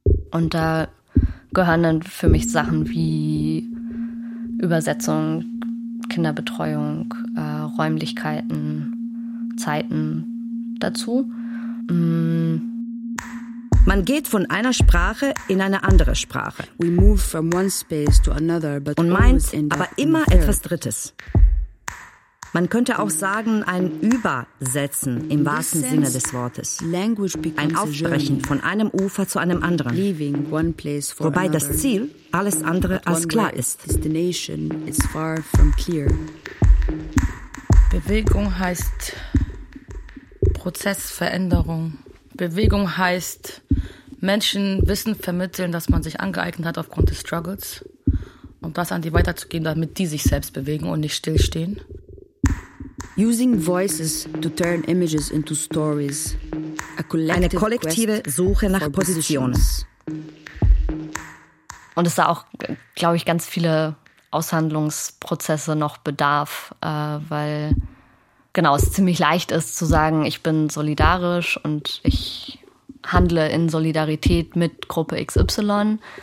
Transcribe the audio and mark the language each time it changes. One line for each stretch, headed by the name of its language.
German: Und da gehören dann für mich Sachen wie Übersetzung, Kinderbetreuung, Räumlichkeiten, Zeiten dazu. Man geht von einer Sprache in eine andere Sprache.
English: We move from one space to another, but
German: und meint aber immer etwas Drittes. Man könnte auch sagen, ein Übersetzen im wahrsten Sinne des Wortes. Ein Aufbrechen von einem Ufer zu einem anderen.
English: Leaving one place for
German: wobei
English: another.
German: Das Ziel alles andere als klar ist.
English: Destination is far from clear.
German: Bewegung heißt Prozessveränderung. Bewegung heißt Menschen Wissen vermitteln, das man sich angeeignet hat aufgrund des Struggles. Und das an die weiterzugeben, damit die sich selbst bewegen und nicht stillstehen.
English: Using voices to turn images into stories.
German: Eine kollektive Suche nach Positionen. Und es da auch, glaube ich, ganz viele Aushandlungsprozesse noch bedarf, weil genau, es ziemlich leicht ist zu sagen, ich bin solidarisch und ich handle in Solidarität mit Gruppe XY.